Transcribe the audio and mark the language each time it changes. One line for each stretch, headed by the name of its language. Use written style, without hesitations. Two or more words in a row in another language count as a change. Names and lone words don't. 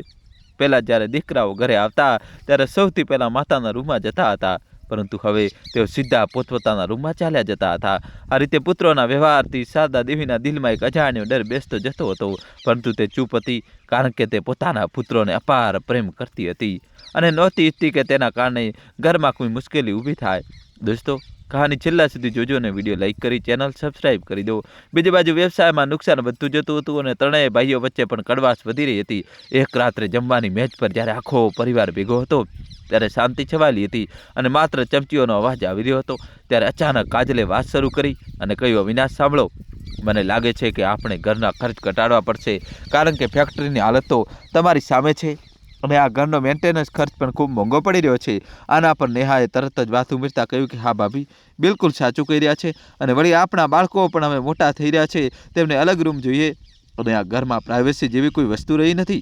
Gujarati: પહેલાં જ્યારે દીકરાઓ ઘરે આવતા ત્યારે સૌથી પહેલાં માતાના રૂમમાં જતા હતા, પરંતુ હવે તેઓ સીધા પોતપોતાના રૂમમાં ચાલ્યા જતા હતા। આ રીતે પુત્રોના વ્યવહારથી શારદા દેવીના દિલમાં એક અજાણ્યો ડર બેસતો જતો હતો, પરંતુ તે ચૂપ હતી, કારણ કે તે પોતાના પુત્રોને અપાર પ્રેમ કરતી હતી અને નહોતી ઈચ્છતી કે તેના કારણે ઘરમાં કોઈ મુશ્કેલી ઊભી થાય। દોસ્તો કહાની છેલ્લા સુધી જોજો ને વિડિયો લાઇક કરી ચેનલ સબ્સ્ક્રાઇબ કરી દો। બીજી બાજુ વ્યવસાય માં નુકસાન વધતું જતું હતું અને ત્રણેય ભાઈઓ વચ્ચે પણ કડવાશ વધી રહી હતી। એક રાત્રે જમવાની મેજ પર જ્યારે આખો પરિવાર ભેગો હતો ત્યારે શાંતિ છવાલી હતી અને માત્ર ચમચીઓનો અવાજ આવી રહ્યો હતો। ત્યારે અચાનક કાજલે વાત શરૂ કરી અને કહ્યું, અવિનાશ સાંભળો, મને લાગે છે કે આપણે ઘરના ખર્ચ ઘટાડવા પડશે, કારણ કે ફેક્ટરીની હાલત તો તમારી સામે છે અને આ ઘરનો મેન્ટેનન્સ ખર્ચ પણ ખૂબ મોંઘો પડી રહ્યો છે। આના પર નેહાએ તરત જ વાત ઉમેરતા કહ્યું કે હા ભાભી, બિલકુલ સાચું કહી રહ્યા છે અને વળી આપણા બાળકો પણ હવે મોટા થઈ રહ્યા છે, તેમને અલગ રૂમ જોઈએ અને આ ઘરમાં પ્રાઇવસી જેવી કોઈ વસ્તુ રહી નથી।